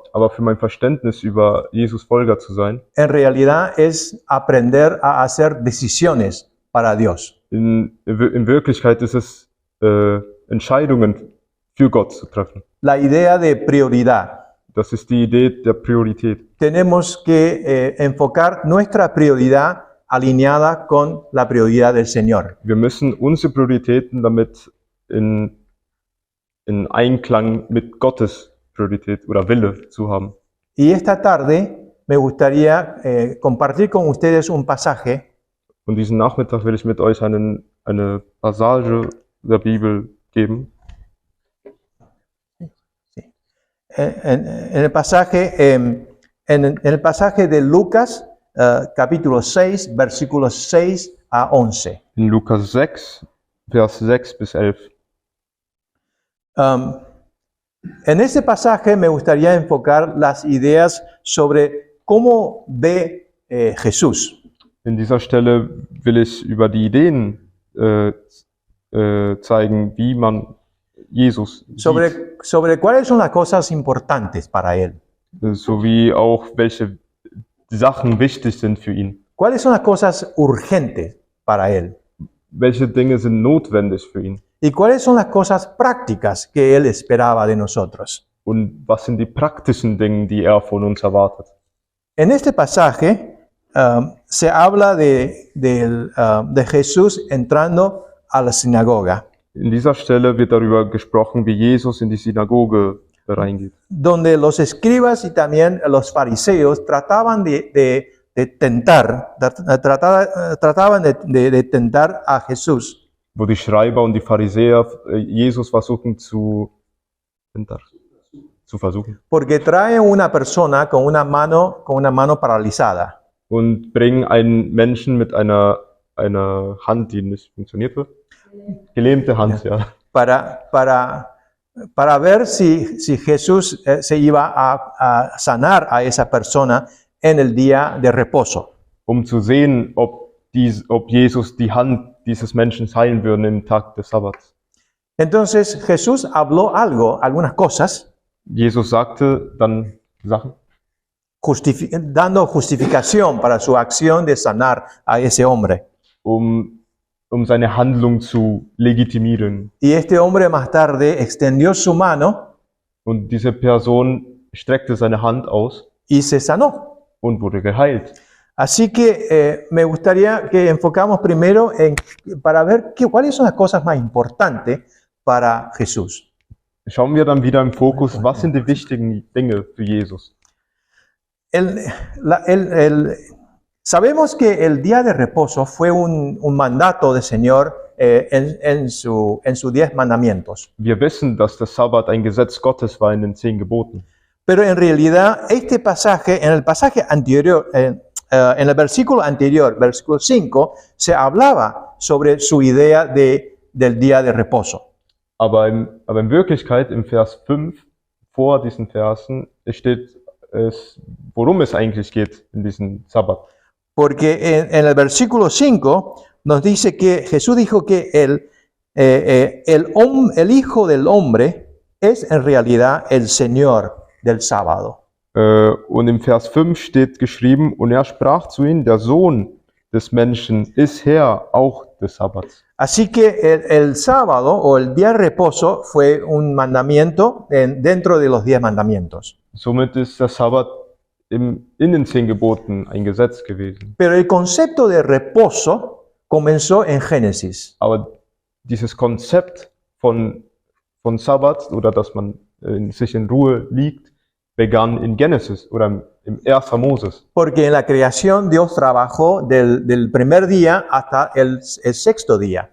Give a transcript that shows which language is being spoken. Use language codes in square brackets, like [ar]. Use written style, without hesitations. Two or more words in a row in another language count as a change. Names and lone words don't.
[de] Aber für mein Verständnis über Jesus Folger zu sein, [es] en realidad es aprender a hacer decisiones para Dios. [de] in Wirklichkeit ist es, Entscheidungen für Gott zu treffen. [es] La idea de prioridad. [de] Das ist die Idee der Priorität. [es] Tenemos que enfocar nuestra prioridad alineada con la prioridad del Señor. [de] Wir müssen unsere Prioritäten damit in Einklang mit Gottes Priorität oder Wille zu haben. [es] Y esta tarde me gustaría compartir con ustedes un pasaje [de] Und diesen Nachmittag will ich mit euch eine Passage der Bibel geben. [es] en el pasaje de Lucas, capítulo 6, versículos 6 a 11. [de] In Lukas 6, Vers 6 bis 11. [es] En ese pasaje me gustaría enfocar las ideas sobre cómo ve Jesús. [de] In dieser Stelle will ich über die Ideen zeigen, wie man Jesus sieht, [es] Sobre cuáles son las cosas importantes para él. [de] sowie auch welche Sachen wichtig sind für ihn. [es] ¿Cuáles son las cosas urgentes para él? [de] Welche Dinge sind notwendig für ihn? [es] ¿Y cuáles son las cosas prácticas que él esperaba de nosotros? [de] Und was sind die praktischen Dinge, die er von uns erwartet? [es] En este pasaje se habla de Jesús entrando a la sinagoga, [de] In dieser Stelle wird darüber gesprochen, wie Jesus in die Synagoge reingeht, [es] donde los escribas y también los fariseos trataban de tentar a Jesús. [de] wo die Schreiber und die Pharisäer Jesus versuchen zu versuchen [es] Porque trae una persona con una mano paralizada. [de] und bringen einen Menschen mit einer Hand, die nicht funktioniert wird. Gelähmte Hand, ja. [es] Para ver si Jesús se iba a sanar a esa persona en el día de reposo. [de] Um zu sehen, ob Jesus die Hand dieses Menschen heilen würde im Tag des Sabbats. [es] Entonces Jesús habló algunas cosas, [de] Jesus sagte dann Sachen, [es] dando justificación para su acción de sanar a ese hombre. [de] um seine Handlung zu legitimieren. [es] Y este hombre más tarde extendió su mano [de] Und diese Person streckte seine Hand aus [es] y se sanó. [de] und wurde geheilt. [es] Así que me gustaría que enfocamos primero para ver cuáles son las cosas más importantes para Jesús. [de] Schauen wir dann wieder im Fokus, was sind die wichtigen Dinge für Jesus? [es] Sabemos que el día de reposo fue un mandato del Señor en sus 10 mandamientos. [de] Wir wissen, dass der Sabbat ein Gesetz Gottes war in den 10 Geboten. [es] Pero en realidad este pasaje, en el pasaje anterior, en el versículo anterior, versículo 5, se hablaba sobre su idea del día de reposo. [de] Aber in Wirklichkeit, im Vers 5, vor diesen Versen, steht es, worum es eigentlich geht in diesem Sabbat. [es] Porque en el versículo 5 nos dice que Jesús dijo que el Hijo del Hombre es en realidad el Señor del sábado. [de] Und im Vers 5 steht geschrieben, und er sprach zu ihnen, der Sohn des Menschen ist Herr auch des Sabbats. [es] Así que el sábado o el día de reposo fue un mandamiento dentro de los 10 mandamientos. [de] Somit ist der Sabbat in den 10 Geboten ein Gesetz gewesen. [es] Pero el concepto de reposo comenzó en Génesis. [de] Aber dieses Konzept von Sabbat oder dass man sich in Ruhe liegt, begann in Genesis oder im 1. Moses. [es] Porque en la creación Dios trabajó del primer día hasta el sexto día.